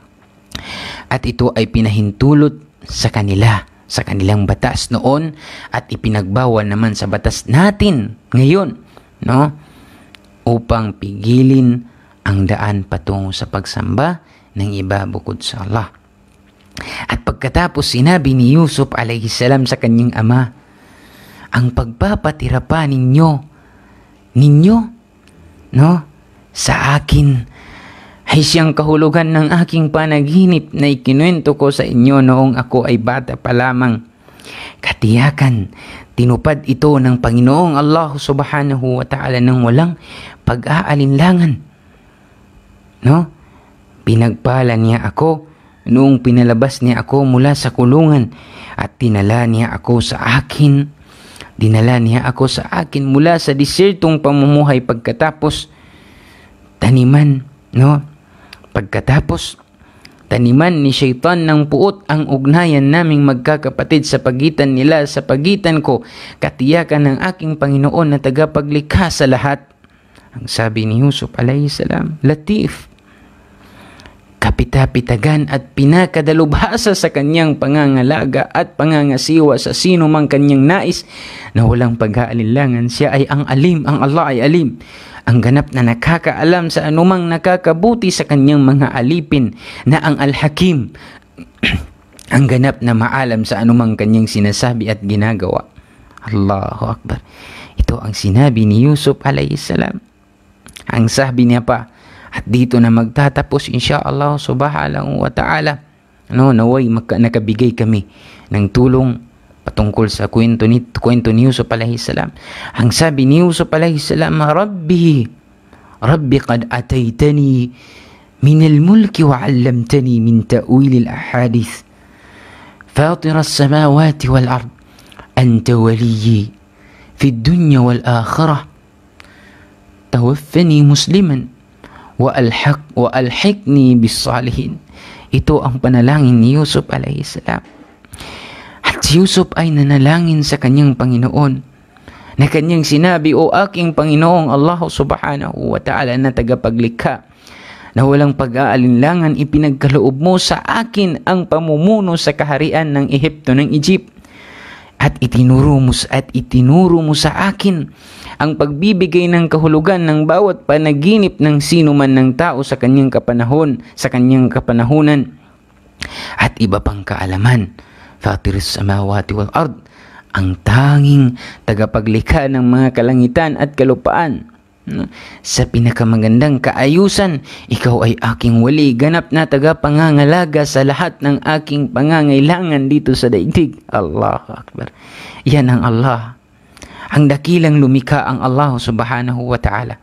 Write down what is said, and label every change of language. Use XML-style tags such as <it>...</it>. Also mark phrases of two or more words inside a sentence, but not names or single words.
<tl>At ito ay pinahintulot sa kanila, sa kanilang batas noon at ipinagbawal naman sa batas natin ngayon, no? Upang pigilin ang daan patungo sa pagsamba ng iba bukod sa Allah. At pagkatapos, sinabi ni Yusuf</tl> <ar>عليه السلام</ar> <tl>sa kanyang ama, "Ang pagpapatira pa ninyo, no, sa akin ay siyang kahulugan ng aking panaginip na ikinuwento ko sa inyo noong ako ay bata pa lamang. Katiyakan, tinupad ito ng Panginoong Allah</tl> <ar>سبحانه وتعالى</ar> <tl>ng walang pag-aalinlangan. No? Pinagpala niya ako noong pinalabas niya ako mula sa kulungan at dinala niya ako sa akin mula sa disertong pamumuhay pagkatapos taniman ni Shaitan ng puot ang ugnayan naming magkakapatid sa pagitan nila sa pagitan ko, katiyakan ng aking Panginoon na tagapaglikha sa lahat." Ang sabi ni Yusuf</tl> <ar>عليه السلام,</ar> <tl>latif, kapitapitagan at pinakadalubhasa sa kanyang pangangalaga at pangangasiwa sa sino mang kanyang nais na walang pag-aalinlangan. Siya ay ang alim, ang Allah ay alim, ang ganap na nakakaalam sa anumang nakakabuti sa kanyang mga alipin, na ang Al-Hakim, ang ganap na maalam sa anumang kanyang sinasabi at ginagawa.</tl> <ar>الله أكبر.</ar> <tl>Ito ang sinabi ni Yusuf</tl> <ar>عليه السلام.</ar> <tl>Ang sabi niya pa, at dito na magtatapos</tl> <ar>إن شاء الله سبحانه وتعالى,</ar> <tl>naway nakabigay kami ng tulong patungkol sa kwento ni Yusuf</tl> <ar>عليه السلام.</ar> <tl>Ang sabi ni Yusuf</tl> <ar>عليه السلام، رب قد آتيتني من الملك وعلمتني من تأويل الأحاديث فاطر السماوات والأرض أنت وليي في الدنيا والآخرة توفني مسلما وألحقني بالصالحين.</ar> <tl>Ito ang panalangin ni Yusuf</tl> <ar>عليه السلام.</ar> <tl>Si Yusuf ay nanalangin sa kanyang Panginoon na kanyang sinabi, "O aking Panginoong Allah</tl> <ar>سبحانه وتعالى</ar> <tl>na tagapaglikha, na walang pag-aalinlangan, ipinagkaloob mo sa akin ang pamumuno sa kaharian ng Ehipto, ng Egypt, at itinuro mo sa akin ang pagbibigay ng kahulugan ng bawat panaginip ng sino man ng tao sa kanyang kapanahunan, at iba pang kaalaman.</tl> <ar>فاطر السماوات والأرض,</ar> <tl>ang tanging tagapaglikha ng mga kalangitan at kalupaan. Sa pinakamagandang kaayusan, ikaw ay aking wali, ganap na tagapangangalaga sa lahat ng aking pangangailangan dito sa daigdig.</tl> <ar>الله أكبر.</ar> <tl>Yan ang Allah. Ang dakilang lumikha ang Allah</tl> <ar>سبحانه وتعالى.</ar>